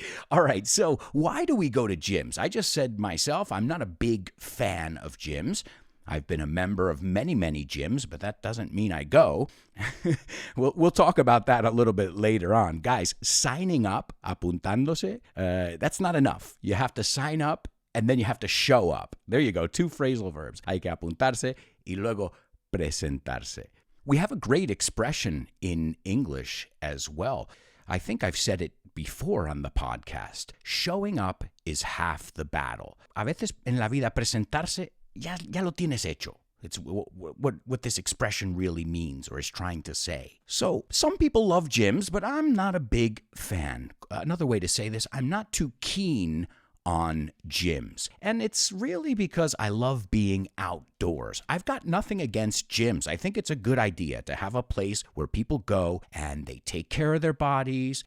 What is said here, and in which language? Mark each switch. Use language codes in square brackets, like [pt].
[en] All right, so why do we go to gyms? I just said myself, I'm not a big fan of gyms. I've been a member of many, many gyms, but that doesn't mean I go. We'll talk about that a little bit later on. Guys, signing up, apuntándose, that's not enough. You have to sign up and then you have to show up. There you go, 2 phrasal verbs. [es] Hay que apuntarse y luego presentarse. [en] We have a great expression in English as well. I think I've said it before on the podcast. Showing up is half the battle. [es] A veces en la vida presentarse ya lo tienes hecho. [en] It's what this expression really means or is trying to say. So some people love gyms, but I'm not a big fan. Another way to say this, I'm not too keen on gyms. And it's really because I love being outdoors. I've got nothing against gyms. I think it's a good idea to have a place where people go and they take care of their bodies.